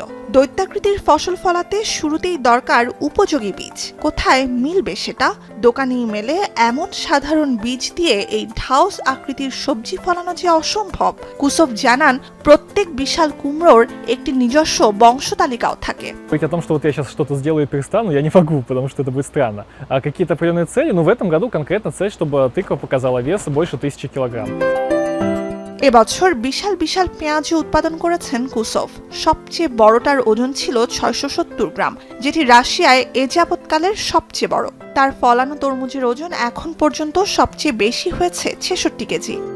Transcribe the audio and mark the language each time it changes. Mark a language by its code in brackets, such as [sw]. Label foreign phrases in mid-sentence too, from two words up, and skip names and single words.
[bn] দৈত্যাকৃতির ফসল ফলাতে শুরুতেই দরকার উপযোগী বীজ। কোথায় মিলবে সেটা? দোকানেই মেলে এমন সাধারণ বীজ দিয়ে এই ঢাউস আকৃতির সবজি ফলানো যে অসম্ভব। কুসোভ জানান, প্রত্যেক বিশাল কুমড়োর একটি নিজস্ব বংশতালিকাও থাকে। [ru] Говорить о том, что вот я сейчас что-то сделаю и перестану, я не могу, потому что это будет странно. А какие-то определенные цели, в этом году конкретно цель, чтобы тыква показала вес больше 1000 килограмм. [bn] এবছর বিশাল বিশাল পেঁয়াজও উৎপাদন করেছেন কুসোভ। সবচেয়ে বড়টার ওজন ছিল 670 গ্রাম, যেটি রাশিয়ায় এ যাবৎকালের সবচেয়ে বড়। তার ফলানো তরমুজের ওজন এখন পর্যন্ত সবচেয়ে বেশি হয়েছে 66 কেজি।